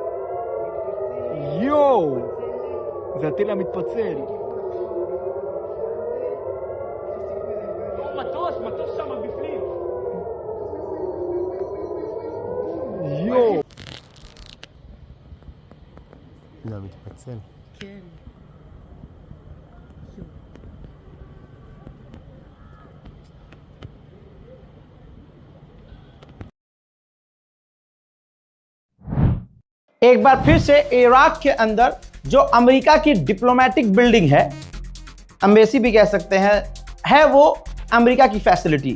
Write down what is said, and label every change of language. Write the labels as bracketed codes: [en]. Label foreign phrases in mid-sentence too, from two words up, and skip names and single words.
[he] יואו! זה הטיל המתפצל. מטוס שם בפנים. יואו! זה מתפצל. כן. [hi] एक बार फिर से इराक के अंदर जो अमेरिका की [en] diplomatic building [hi] है, एम्बेसी भी कह सकते हैं, है वो अमेरिका की फैसिलिटी।